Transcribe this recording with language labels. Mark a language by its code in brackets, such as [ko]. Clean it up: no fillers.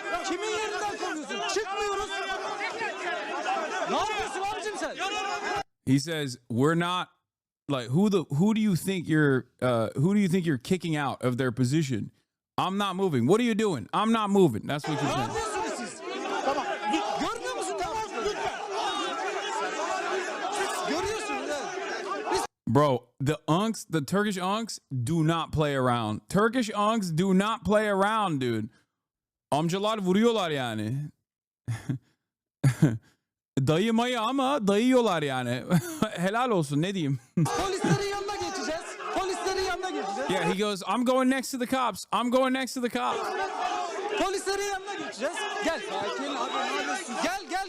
[tr] Kimin yerinden kovuyorsun? Çıkmıyoruz. Ne yapıyorsun abicim sen? [en] He says we're not like who do you think you're kicking out of their position? I'm not moving. What are you doing? I'm not moving. That's what you're saying. [tr] Ne yapıyorsunuz siz? Tamam. Görmüyor musun? Tamam. Görüyorsunuz. Evet. [en] Bro, the Turkish unks do not play around. Turkish unks do not play around, dude. [tr] Amcalar vuruyorlar yani. Dayı mayı ama dayıyorlar yani. Helal olsun, ne diyeyim. Polislerin yanına geçeceğiz. Polislerin yanına geçeceğiz. [en] Yeah, he goes, I'm going next to the cops. I'm going next to the cops. [tr] Polislerin yanına geçeceğiz. Gel. Sakin abi. Gel.